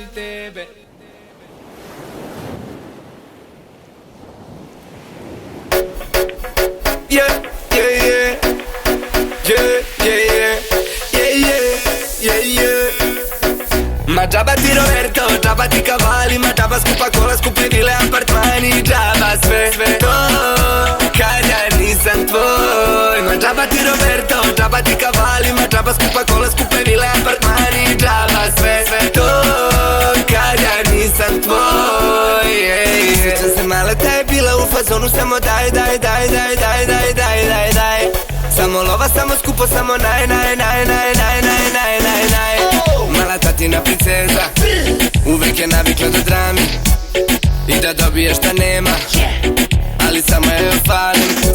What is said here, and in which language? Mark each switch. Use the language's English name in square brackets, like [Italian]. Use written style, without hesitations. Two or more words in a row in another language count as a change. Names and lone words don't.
[English] Yeah, yeah, yeah. Yeah, yeah, yeah. Yeah, yeah, yeah, yeah. [Serbian] Ma džabati Roberto, džabati kavali, ma džaba skupa kola, skupi vile, apartmani, džaba sve to, kad ja nisam tvoj. Ma džabati Roberto, džabati kavali, ma džaba skupa kola, skupe vile, apartmani, džaba sve to, kad ja nisam tvoj. Sjećam se male, ta je bila u fazonu, samo daj. Samo lova, samo skupo, samo naj. Mala tatina princeza, uvek je navikla da drami i da dobije šta nema, ali samo je falim.